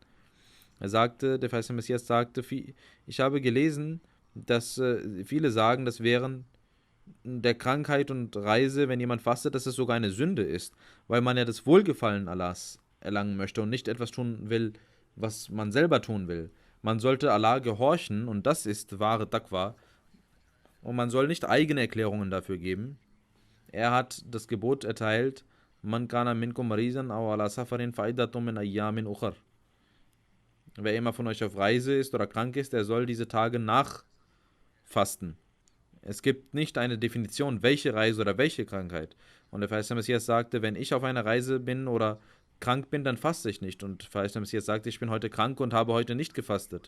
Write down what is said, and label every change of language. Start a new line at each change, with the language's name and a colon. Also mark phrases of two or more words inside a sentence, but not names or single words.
German: Der verheißene Messias sagte, ich habe gelesen, dass viele sagen, dass während der Krankheit und Reise, wenn jemand fastet, dass es sogar eine Sünde ist, weil man ja das Wohlgefallen Allahs erlangen möchte und nicht etwas tun will, was man selber tun will. Man sollte Allah gehorchen, und das ist wahre Taqwa, und man soll nicht eigene Erklärungen dafür geben. Er hat das Gebot erteilt,
Arabic: من كان منكم مريضا أو على سفر فعدة من أيام أخر.
German: Wer immer von euch auf Reise ist oder krank ist, der soll diese Tage nachfasten. Es gibt nicht eine Definition, welche Reise oder welche Krankheit. Und der verheißene Messias sagte, wenn ich auf einer Reise bin oder krank bin, dann faste ich nicht. Und der verheißene Messias sagte, ich bin heute krank und habe heute nicht gefastet.